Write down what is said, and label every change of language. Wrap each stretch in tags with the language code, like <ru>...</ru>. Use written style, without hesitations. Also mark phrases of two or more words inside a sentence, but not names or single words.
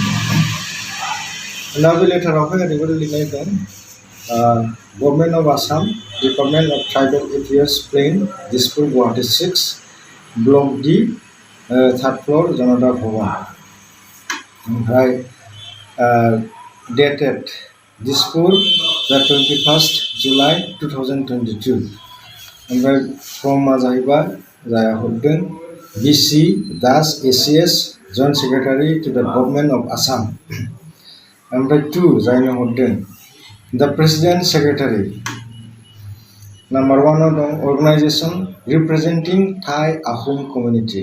<brx>दा बे लेटारावहाय ओरैबायदि लिरनाय दं,</brx> <en>Government of Assam, Department of Tribal Affairs, Plain,</en> <brx>दिसपुर, गुवाहाटी 6, ब्लक D, 3rd फ्ल'र, जनता भवन।</brx> <en>ओमफ्राय dated दिसपुर, the 21st July 2022।</en> <brx>ओमफ्राय फ्रमा जाहैबाय जाया हरदों</brx> <en>BC Das ACS Joint Secretary to the Government of Assam.</en> <brx>ओमफ्राय 2 जायनो हरदों</brx> <en>the President Secretary.</en> <brx>नाम्बार 1 आव दं</brx> <en>organization representing Tai Ahom community.</en>